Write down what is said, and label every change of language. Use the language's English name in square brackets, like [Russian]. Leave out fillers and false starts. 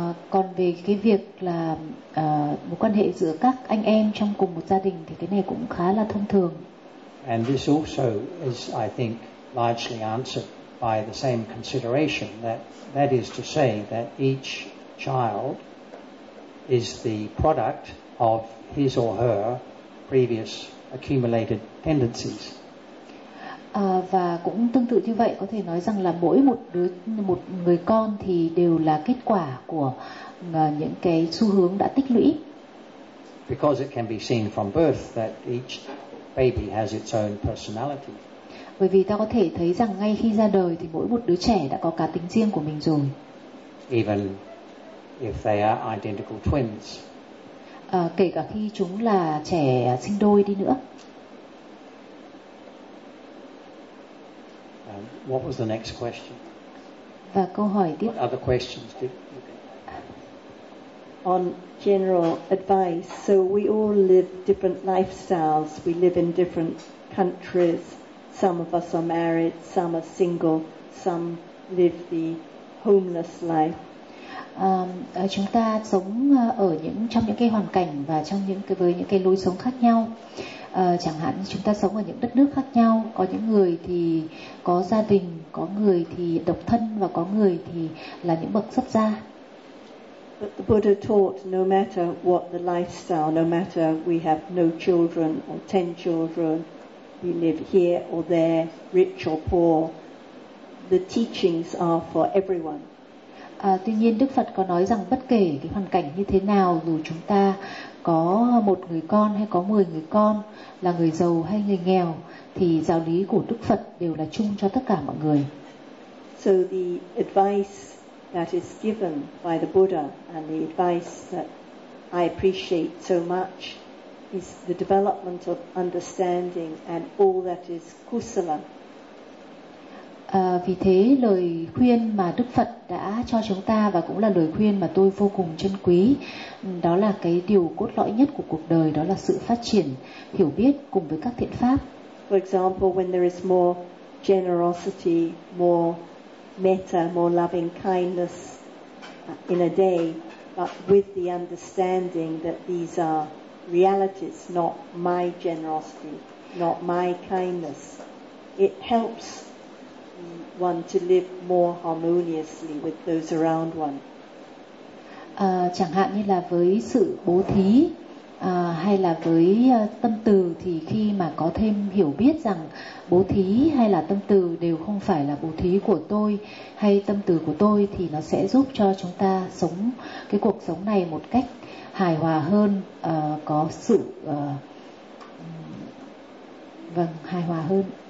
[Vietnamese] Còn về cái việc là mối quan hệ giữa các anh em trong cùng một gia đình thì cái này cũng khá là thông thường. [English] And this also is, I think, largely answered by the same consideration, that is to say that each child is the product of his or her previous accumulated tendencies. [Vietnamese] Và cũng tương tự như vậy, có thể nói rằng là mỗi một người con thì đều là kết quả của những cái xu hướng đã tích lũy. [English] Because it can be seen from birth that each baby has its own personality. [Vietnamese] Bởi vì ta có thể thấy rằng ngay khi ra đời thì mỗi một đứa trẻ đã có cá tính riêng của mình rồi. [English] Even if they are identical twins. [Vietnamese] Kể cả khi chúng là trẻ sinh đôi đi nữa. [English] What was the next question? [Vietnamese] Và câu hỏi tiếp. [English] What other questions? Did... Okay. On general advice, so we all live different lifestyles. We live in different countries. Some of us are married, some are single, some live the homeless life. [Vietnamese] Chúng ta sống ở những trong những cái hoàn cảnh và trong những cái với những cái lối sống khác nhau. Chẳng hạn chúng ta sống ở những đất nước khác nhau, có những người thì có gia đình, có người thì độc thân và có người thì là những bậc xuất gia. [English] But the Buddha taught no matter what the lifestyle, no matter we have no children or 10 children, we live here or there, rich or poor, the teachings are for everyone. [Vietnamese] Tuy nhiên Đức Phật có nói rằng bất kể cái hoàn cảnh như thế nào, dù chúng ta có một người con hay có 10 người con, là người giàu hay người nghèo, thì giáo lý của Đức Phật đều là chung cho tất cả mọi người. [English] So the advice that is given by the Buddha and the advice that I appreciate so much is the development of understanding and all that is kusala. [Vietnamese] Vì thế lời khuyên mà Đức Phật đã cho chúng ta và cũng là lời khuyên mà tôi vô cùng trân quý, đó là cái điều cốt lõi nhất của cuộc đời, đó là sự phát triển hiểu biết cùng với các thiện pháp. [English] For example, when there is more generosity, more metta, more loving kindness in a day, but with the understanding that these are realities, not my generosity, not my kindness, it helps one to live more harmoniously with those around one. [Vietnamese] Chẳng hạn như là với sự bố thí hay là với tâm từ, thì khi mà có thêm hiểu biết rằng bố thí hay là tâm từ đều không phải là bố thí của tôi hay tâm từ của tôi, thì nó sẽ giúp cho chúng ta sống cái cuộc sống này một cách hài hòa hơn, có sự vâng, hài hòa hơn.